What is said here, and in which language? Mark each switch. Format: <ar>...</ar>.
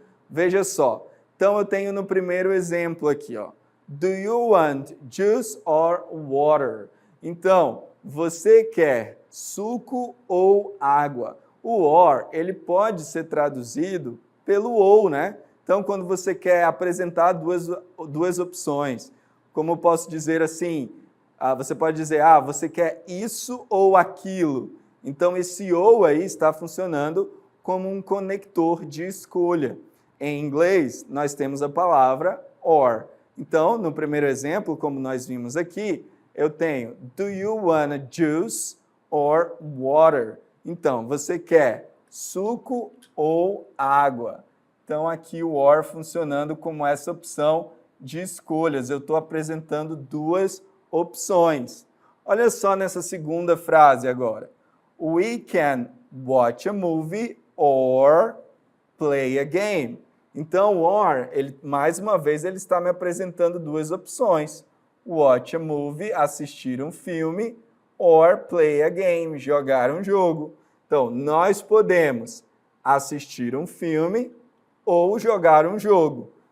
<pt>Veja só. Então eu tenho no primeiro exemplo aqui, ó.</pt> <en>Do you want juice or water?</en> <pt>Então, você quer suco ou água? O or, ele pode ser traduzido pelo ou, né? Então, quando você quer apresentar duas opções, como eu posso dizer assim, você pode dizer, você quer isso ou aquilo. Então, esse ou aí está funcionando como um conector de escolha. Em inglês, nós temos a palavra or. Então, no primeiro exemplo, como nós vimos aqui, eu tenho,</pt> <en>do you want a juice or water?</en> <pt>Então, você quer suco ou água? Então, aqui o or funcionando como essa opção de escolhas. Eu estou apresentando duas opções. Olha só nessa segunda frase agora.</pt> <en>We can watch a movie or play a game.</en> <pt>Então, o or, mais uma vez, ele está me apresentando duas opções.</pt> <en>Watch a movie,</en> <pt>assistir um filme,</pt> <en>or play a game,</en> <pt>jogar um jogo. Então, nós podemos assistir um filme ou jogar um jogo.</pt>